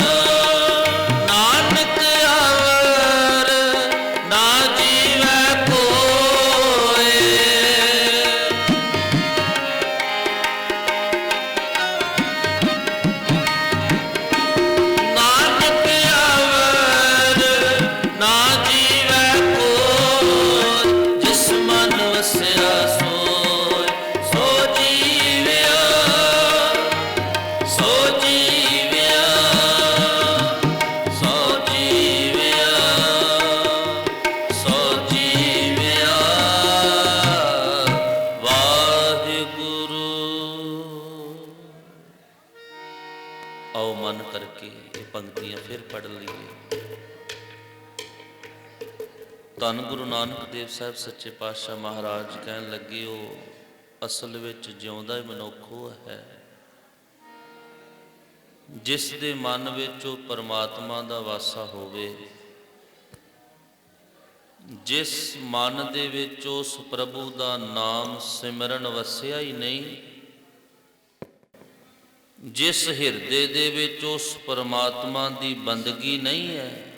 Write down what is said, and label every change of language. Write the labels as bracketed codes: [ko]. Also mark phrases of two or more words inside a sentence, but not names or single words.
[pa] ਨਾਨਕ ਅਵਰ ਨਾ ਜੀਵੈ ਕੋਇ, ਨਾਨਕ ਅਵਰ ਨਾ ਜੀਵੈ ਕੋਇ। ਜਿਸ ਮਨ ਵਸਿਆ ਸੋਇ ਸੋ ਜੀਵਿਆ, ਸੋ ਜੀਵਿਆ, ਸੋ ਜੀਵਿਆ, ਸੋ ਜੀਵਿਆ। वाहिगुरु। ਆਓ ਮਨ ਕਰਕੇ ਇਹ ਪੰਕਤੀਆਂ ਫਿਰ ਪੜ੍ਹ ਲਈਏ। ਧੰਨ ਗੁਰੂ ਨਾਨਕ ਦੇਵ ਸਾਹਿਬ ਸੱਚੇ ਪਾਤਸ਼ਾਹ ਮਹਾਰਾਜ ਕਹਿਣ ਲੱਗੇ, ਉਹ ਅਸਲ ਵਿੱਚ ਜਿਉਂਦਾ ਹੀ ਮਨੁੱਖ ਉਹ ਹੈ ਜਿਸ ਦੇ ਮਨ ਵਿੱਚ ਉਹ ਪਰਮਾਤਮਾ ਦਾ ਵਾਸਾ ਹੋਵੇ, ਜਿਸ ਮਨ ਦੇ ਵਿੱਚ ਉਸ ਪ੍ਰਭੂ ਦਾ ਨਾਮ ਸਿਮਰਨ ਵਸਿਆ ਹੀ ਨਹੀਂ, ਜਿਸ ਹਿਰਦੇ ਦੇ ਵਿੱਚ ਉਸ ਪਰਮਾਤਮਾ ਦੀ ਬੰਦਗੀ ਨਹੀਂ ਹੈ।